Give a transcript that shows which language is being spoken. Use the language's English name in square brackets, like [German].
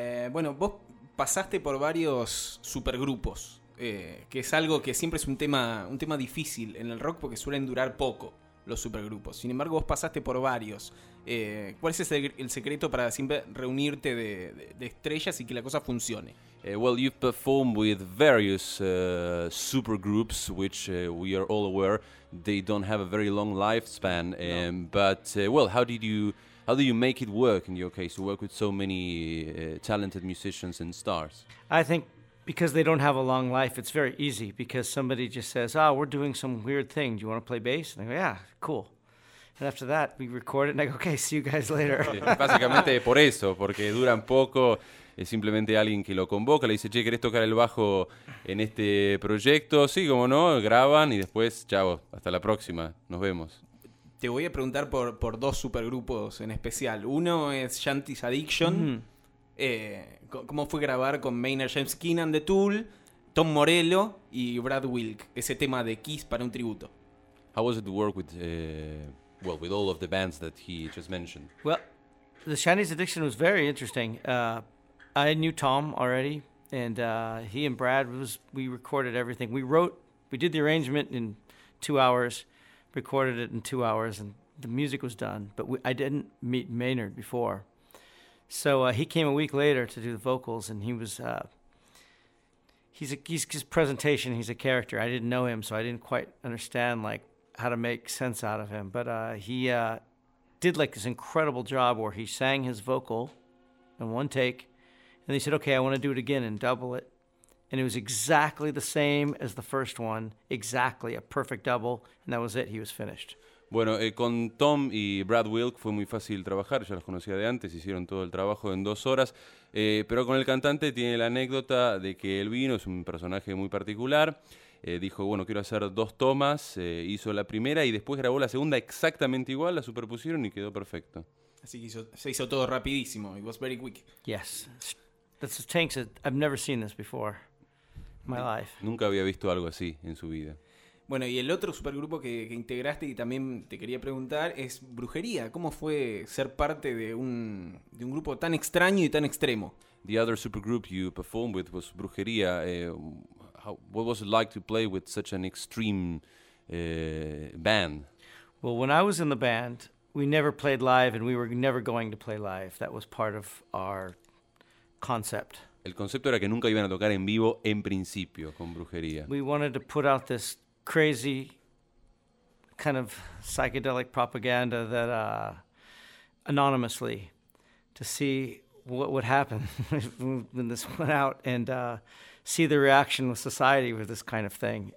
[Spanish] Bueno, vos pasaste por varios supergrupos, que es algo que siempre es un tema difícil en el rock porque suelen durar poco los supergrupos. Sin embargo, vos pasaste por varios. ¿Cuál es el secreto para siempre reunirte de estrellas y que la cosa funcione? [English] Well, you've performed with various supergroups, which we are all aware they don't have a very long lifespan. But how do you make it work in your case to work with so many talented musicians and stars? I think because they don't have a long life, it's very easy because somebody just says, "Oh, we're doing some weird thing. Do you want to play bass?" And I go, "Yeah, cool." And after that, we record it, and I go, "Okay, see you guys later." [Spanish] Básicamente por eso, porque duran poco. Es simplemente alguien que lo convoca, le dice, che, ¿querés tocar el bajo en este proyecto? Sí, cómo no, graban y después, chavo, hasta la próxima, nos vemos. Te voy a preguntar por dos supergrupos en especial. Uno es Shanti's Addiction. ¿Cómo fue grabar con Maynard James Keenan de Tool, Tom Morello y Brad Wilk? Ese tema de Kiss para un tributo. [English] How was it to work with, well, with all of the bands that he just mentioned? Well, the Shanti's Addiction was very interesting. I knew Tom already, and he and Brad, we recorded everything. We did the arrangement in 2 hours, recorded it in 2 hours, and the music was done. But I didn't meet Maynard before. So he came a week later to do the vocals, and he was, he's his presentation, he's a character. I didn't know him, so I didn't quite understand, like, how to make sense out of him. But he did, like, this incredible job where he sang his vocal in one take. And they said, okay, I want to do it again and double it. And it was exactly the same as the first one, exactly a perfect double, and that was it, he was finished. [Spanish] Bueno, con Tom y Brad Wilk fue muy fácil trabajar, ya los conocía de antes, hicieron todo el trabajo en 2 horas, pero con el cantante tiene la anécdota de que él vino, es un personaje muy particular, dijo, bueno, quiero hacer 2 tomas, hizo la primera y después grabó la segunda exactamente igual, la superpusieron y quedó perfecto. Así que se hizo todo rapidísimo, [English] it was very quick. Yes, that's the tanks, I've never seen this before in my life. [Spanish] Nunca había visto algo así en su vida. Bueno, y el otro supergrupo que integraste y también te quería preguntar es Brujería. ¿Cómo fue ser parte de un grupo tan extraño y tan extremo? [English] The other supergroup you performed with was Brujería. What was it like to play with such an extreme band? Well, when I was in the band, we never played live and we were never going to play live. That was part of our concept. [Spanish] El concepto era que nunca iban a tocar en vivo en principio con Brujería. [English] We wanted to put out this crazy kind of psychedelic propaganda that anonymously to see what would happen when this went out and see the reaction with society with this kind of thing.